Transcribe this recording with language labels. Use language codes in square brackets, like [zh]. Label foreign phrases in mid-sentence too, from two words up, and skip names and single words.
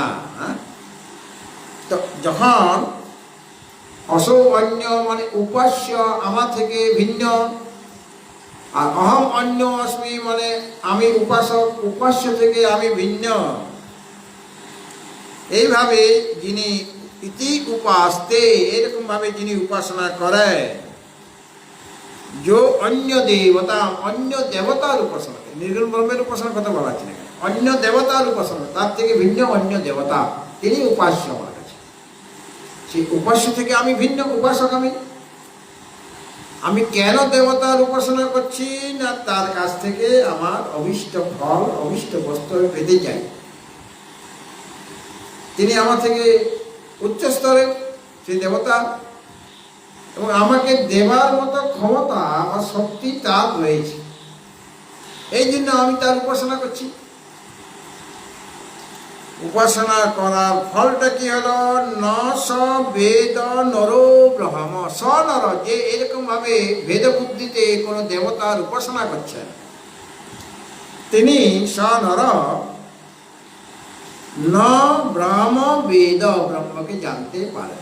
[bn] তো যখন [sa] অসৌ অন্য [bn] মানে উপাস্য আমার থেকে ভিন্ন, আর [sa] অহম অন্য অস্মি [bn] মানে আমি উপাসক, উপাস্য থেকে আমি ভিন্ন, এইভাবে যিনি [sa] ইতি উপাস্তে, [bn] এরকম ভাবে যিনি উপাসনা করে, জো অন্য দেবতা, অন্য দেবতার উপাসনা, নির্গুণ ব্রহ্মের উপাসনা কথা বলা আছে না, অন্য দেবতার উপাসনা, তার থেকে ভিন্ন অন্য দেবতা, তিনি উপাস্য আমার কাছে। সেই উপাস্য থেকে আমি ভিন্ন, উপাসক আমি কেন দেবতার উপাসনা করছি না, তার কাছ থেকে আমার অভিষ্ট ফল, অভিষ্ট বস্তু পেতে চাই। তিনি আমার থেকে উচ্চ স্তরে সেই দেবতা, এবং আমাকে দেবার মতো ক্ষমতা বা শক্তি তার রয়েছে, এই জন্য আমি তার উপাসনা করছি। উপাসনা করার ফলটা কি হলো? [sa] ন স বেদ নরো ব্রহ্ম, স নর, [bn] যে এরকম ভাবে ভেদ বুদ্ধিতে কোনো দেবতার উপাসনা করছেন, তিনি [sa] স নর ন ব্রহ্ম বেদ, [bn] ব্রহ্মকে জানতে পারেন।